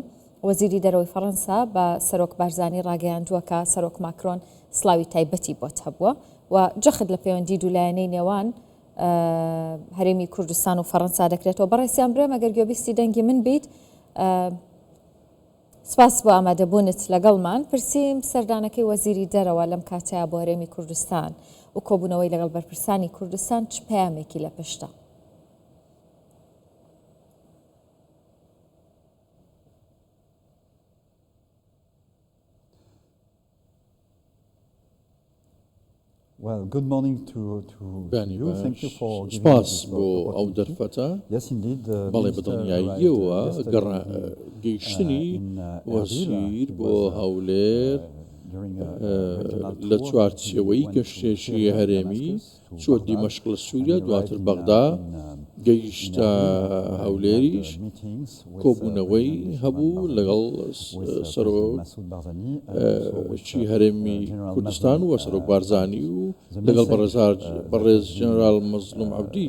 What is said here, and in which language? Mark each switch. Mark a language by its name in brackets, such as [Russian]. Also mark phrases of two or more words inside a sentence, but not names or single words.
[Central Kurdish] وەزیری دەرەوەی فەڕەنسا بە سەرۆک بارزانی ڕاگەیاندووە کە سەرۆک ماکرۆن سڵاوی تایبەتی بۆت هەبووە و جەخت لە پەیوەندی دوولایەنەی نێوان هەرێمی کوردستان و فەڕەنسا دەکرێتەوە. بەڕێستیان برێم ئەگەر گوێبیستی دەنگی من بیت سپاس بۆ ئامادەبوونت لەگەڵمان. پرسییم سەردانەکەی وەزیری دەرەوە لەم کاتەیە بۆ هەرێمی کوردستان و کۆبوونەوەی لەگەڵ بەرپرسانی کوردستان چ پەیامێکی لە پشتە؟ [English] Well, good morning to you. Thank you for giving [Central Kurdish] سپاس بۆ ئەو دەرفەتە. [English] Yes, indeed. [Central Kurdish] بەڵێ بەدڵنیاییەوە گەیشتنی وەزیر بۆ هەولێر لە چوارچێوەی گەشتێکی هەرێمی چۆ دیمەشق لە سووریا دواتر بەغدا گەیشتە هەولێریش کۆبوونەوەی هەبوو لەگەڵ سەرۆکی هەرێمی کوردستان و سەرۆک بارزانی و لەگەڵ بەڕێز جەنەرال مەزلوم عەبدیش.